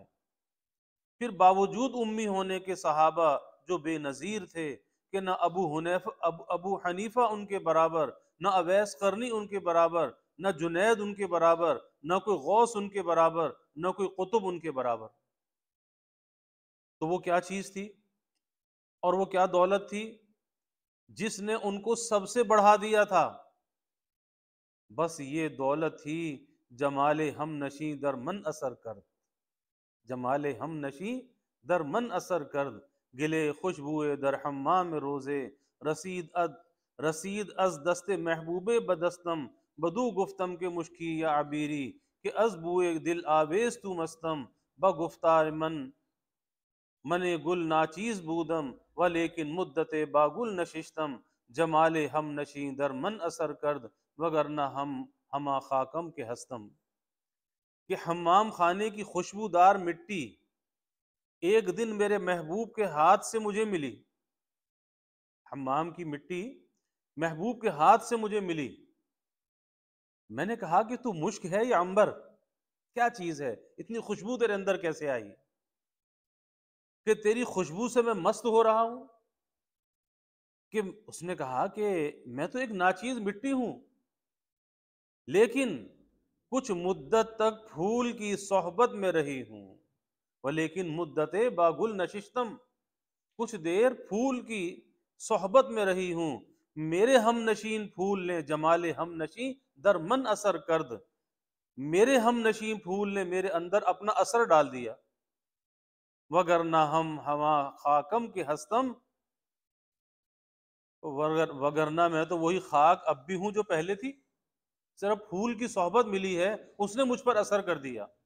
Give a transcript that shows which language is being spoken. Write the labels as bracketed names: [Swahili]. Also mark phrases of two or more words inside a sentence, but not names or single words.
[Urdu] پھر باوجود امی ہونے کے صحابہ جو بے نظیر تھے کہ نہ ابو حنیفہ ان کے برابر، نہ اویس قرنی ان کے برابر، نہ جنید ان کے برابر، نہ کوئی غوث ان کے برابر، نہ کوئی قطب ان کے برابر، تو وہ کیا چیز تھی اور وہ کیا دولت تھی جس نے ان کو سب سے بڑھا دیا تھا؟ بس یہ دولت تھی [Persian] جمال ہم نشیں در من اثر کرد، جمال ہم نشیں در من اثر کرد، گلے خوشبوئے در حمام روزے، رسید از دست محبوب بدستم، بدو گفتم کے مشکی یا عبیری، کہ از بوئے دل آویز تو مستم، بگفتار من گل ناچیز بودم، ولیکن مدت با گل نشستم، جمال ہم نشیں در من اثر کرد، وگرنہ ہما خاکم کے ہستم۔ [Urdu] کہ حمام خانے کی خوشبودار مٹی ایک دن میرے محبوب کے ہاتھ سے مجھے ملی، حمام کی مٹی محبوب کے ہاتھ سے مجھے ملی، میں نے کہا کہ تو مشک ہے یا عنبر، کیا چیز ہے، اتنی خوشبو تیرے اندر کیسے آئی کہ تیری خوشبو سے میں مست ہو رہا ہوں؟ کہ اس نے کہا کہ میں تو ایک ناچیز مٹی ہوں، لیکن کچھ مدت تک پھول کی صحبت میں رہی ہوں، [Persian] ولیکن مدت باگل نشستم، [Urdu] کچھ دیر پھول کی صحبت میں رہی ہوں، میرے ہم نشین پھول نے [Persian] جمال ہم نشین در من اثر کرد، [Urdu] میرے ہم نشین پھول نے میرے اندر اپنا اثر ڈال دیا، [Persian] وگرنہ ہما خاکم کے ہستم، [Urdu] وگرنہ میں تو وہی خاک اب بھی ہوں جو پہلے تھی، صرف پھول کی صحبت ملی ہے اس نے مجھ پر اثر کر دیا۔